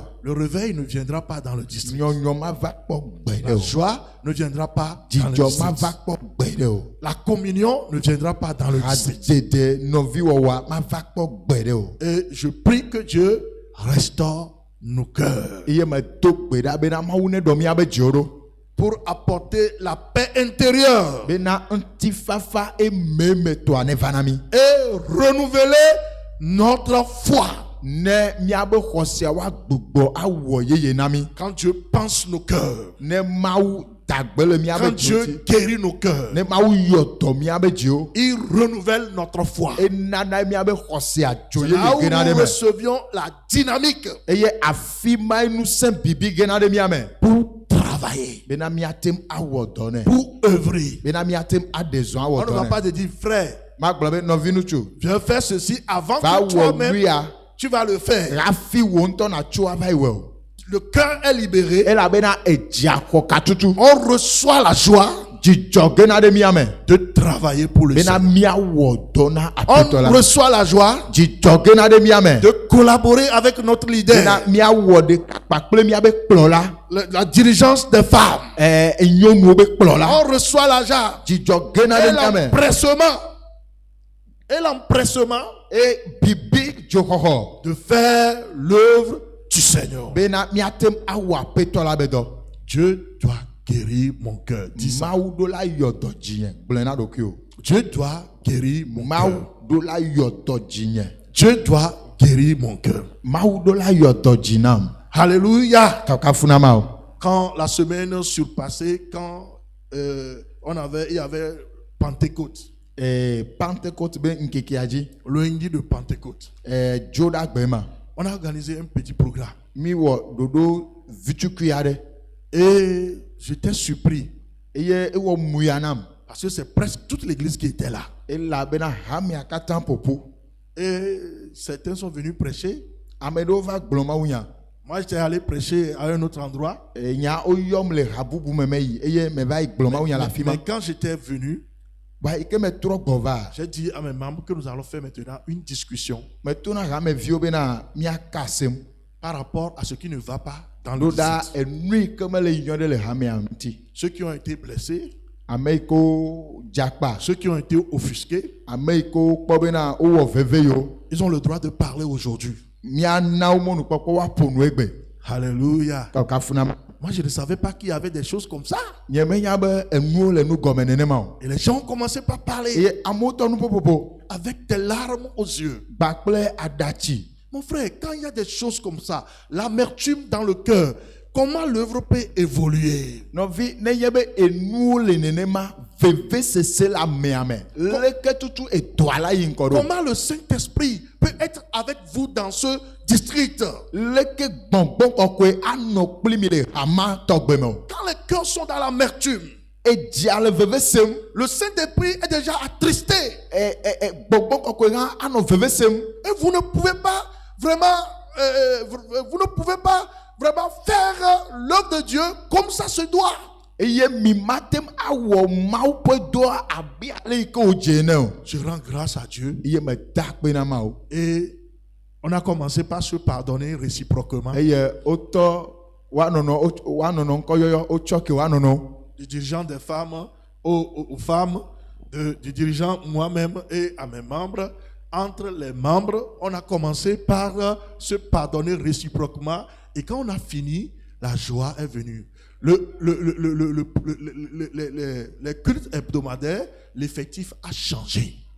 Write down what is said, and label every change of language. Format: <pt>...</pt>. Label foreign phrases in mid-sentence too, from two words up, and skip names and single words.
<fr>le réveil ne viendra pas dans le district.</fr> <ee>Nyɔnyɔ ma va kpɔ gbe</ee> <fr>La</fr> <ee>ɖe o.</ee> <fr>joie ne viendra pas dans le</fr> <ee>Dzidzɔ ma</ee> <fr>district.</fr> <ee>va kpɔ gbe ɖe o.</ee> <fr>La communion ne viendra pas dans le district.</fr> <ee>Adzede nɔviwɔwɔa ma va kpɔ gbe ɖe o.</ee> <fr>Et je prie que Dieu restaure nos cœurs</fr> <ee>Eye me do gbe ɖa bena Mawu ne ɖɔ miabe dziwo ɖo.</ee> <fr>pour apporter la paix intérieure</fr> <ee>Bena ŋutifafa ememetɔa ne va na mi.</ee> <fr>et renouveler notre foi.</fr> <ee>Ne miabe xɔsia woagbugbɔ awɔ yeye na mi.</ee> <fr>Quand Dieu pense nos cœurs,</fr> <ee>Ne Mawu dagbe le miabe</ee> <fr>quand</fr> <ee>dziwo</ee> <fr>Dieu</fr> <ee>dzi.</ee> <fr>guérit nos cœurs,</fr> <ee>Ne Mawu yɔ dɔ miabe dziwo.</ee> <fr>il renouvelle notre foi.</fr> <ee>Enana miabe xɔsia dzo</ee> <fr>C'est là</fr> <ee>yeye</ee> <fr>où</fr> <ee>gena ɖe</ee> <fr>nous</fr> <ee>me.</ee> <fr>recevions la dynamique</fr> <ee>Eye afi ma ŋusẽ bibi gena ɖe mia me.</ee> <fr>pour travailler,</fr> <ee>Bena miatem awɔ dɔ nɛ.</ee> <fr>pour œuvrer.</fr> <ee>Bena miatem aɖe zɔn</ee> <fr>On</fr> <ee>awɔ</ee> <fr>ne va</fr> <ee>dɔ</ee> <fr>pas</fr> <ee>nɛ.</ee> <fr>te dire, frère,</fr> <ee>Magblɔ be nɔvi ŋutsu.</ee> <fr>viens faire ceci avant</fr> <ee>Va</ee> <fr>que</fr> <ee>wɔ</ee> <fr>toi-même</fr> <ee>nuya.</ee> <fr>tu vas le faire.</fr> <ee>Hafi wo ŋutɔ natso ava yi wɔ o.</ee> <fr>Le cœur est libéré.</fr> <ee>Elabena edzia xɔ katutu.</ee> <fr>On reçoit la joie</fr> <ee>Dzidzɔ gena ɖe mia me.</ee> <fr>de travailler pour le</fr> <ee>Bena</ee> <fr>Seigneur.</fr> <ee>miawɔ dɔ na</ee> <fr>On</fr> <ee>aƒetɔ la.</ee> <fr>reçoit la joie</fr> <ee>Dzidzɔ gena ɖe mia me.</ee> <fr>de collaborer avec notre</fr> <ee>Bena</ee> <fr>leader,</fr> <ee>miawɔ ɖeka kpakple miabe kplɔla.</ee> <fr>la dirigeance des femmes.</fr> <ee>Nyɔnuwo be kplɔla.</ee> <fr>On reçoit la joie</fr> <ee>Dzidzɔ gena</ee> <fr>et</fr> <ee>ɖe mia me.</ee> <fr>l'empressement. Et l'empressement</fr> <ee>E bibi dzoxɔxɔ</ee> <fr>de faire l'œuvre du Seigneur.</fr> <ee>bena miatem awɔ aƒetɔ la be dɔ.</ee> <fr>Dieu doit guérir mon cœur. Dis ça.</fr> <ee>Mawu ɖo la yɔ dɔ dzinye gblẽ na ɖokui o.</ee> <fr>Dieu doit guérir mon</fr> <ee>Mawu</ee> <fr>cœur.</fr> <ee>ɖo la yɔ dɔ dzinye.</ee> <fr>Dieu doit guérir mon cœur.</fr> <ee>Mawu ɖo la yɔ dɔ dzi nam.</ee> <fr>Alléluia.</fr> <ee>Kakafuna ma o.</ee> <fr>Quand la semaine surpassée, quand il y avait Pentecôte,</fr> <ee>Pentecôte be nkekea dzi.</ee> <fr>le lundi de Pentecôte,</fr> <ee>Dzo ɖa gbe ma.</ee> <fr>on a organisé un petit programme.</fr> <ee>Mi wɔ ɖoɖo vitukui aɖe.</ee> <fr>Et j'étais surpris</fr> <ee>Eye ewɔ muya nam.</ee> <fr>parce que c'est presque toute l'église qui était là.</fr> <ee>Elabena hamia katã ƒoƒu.</ee> <fr>Et certains sont venus prêcher.</fr> <ee>Ame ɖewo va gblɔ mawu nya.</ee> <fr>Moi, j'étais allé prêcher à un autre endroit.</fr> <ee>Nya woyɔm le habubu me me yi eye me va yi gblɔ mawu nya le afi ma.</ee> <fr>Mais quand j'étais venu,</fr> <ee>Ba yi ke me trɔ gbɔ va.</ee> <fr>j'ai dit à mes membres que nous allons faire maintenant une discussion</fr> <ee>Me to na hameviwo bena miaka asem.</ee> <fr>par rapport à ce qui ne va pas dans</fr> <ee>Ɖo</ee> <fr>le</fr> <ee>ɖa</ee> <fr>site.</fr> <ee>enu yi ke mele yi nyɔ ɖe le hamea ŋuti.</ee> <fr>Ceux qui ont été blessés,</fr> <ee>Ame yi ke wo dzakpa.</ee> <fr>ceux qui ont été offusqués,</fr> <ee>Ame yi ke wokpɔ bena wowɔ veve yewo.</ee> <fr>ils ont le droit de parler aujourd'hui.</fr> <ee>Miana wo mɔnukpɔkpɔ woaƒo nu egbe.</ee> <fr>Alléluia.</fr> <ee>Kakafuna ma.</ee> <fr>Moi, je ne savais pas qu'il y avait des choses comme ça.</fr> <ee>Nye menya be enuwo le nu gɔme nenema o.</ee> <fr>Et les gens ont commencé par parler</fr> <ee>Eye amewo tɔ nu popopo.</ee> <fr>avec des larmes aux yeux.</fr> <ee>Gba kple aɖatsi.</ee> <fr>Mon frère, quand il y a des choses comme ça, l'amertume dans le cœur, comment l'œuvre peut évoluer?</fr> <ee>Nɔvi ne nye be enuwo le nenema veve sese le amea me. Leke tutu edoa la yi ŋkɔ ɖo.</ee> <fr>Comment le Saint-Esprit peut être avec vous dans ce district?</fr> <ee>Leke gbɔngbɔn kɔkɔe anɔ kpli mi le hama tɔgbe me o.</ee> <fr>Quand les cœurs sont dans l'amertume,</fr> <ee>Edzia le veve sem.</ee> <fr>le Saint-Esprit est déjà attristé.</fr> <ee>Gbɔngbɔn kɔkɔe hã anɔ veve sem.</ee> <fr>Et vous ne pouvez pas vraiment faire l'œuvre de Dieu comme ça se doit.</fr> <ee>Eye mi matem awɔ mawu ƒe dɔa abe ale yi ke wodze ene o.</ee> <fr>Je rends grâce à Dieu.</fr> <ee>Eye me da akpe na ma o.</ee> <fr>Et on a commencé par se pardonner réciproquement.</fr> <ee>Eye wotɔ woanɔnɔ ŋkɔyɔyɔ wotsɔ ke woanɔnɔ.</ee> <fr>Du dirigeant des femmes aux femmes, du dirigeant moi-même et à mes membres. Entre les membres, on a commencé par se pardonner réciproquement. Et quand on a fini, la joie est venue. Les cultes hebdomadaires, l'effectif a changé.</fr>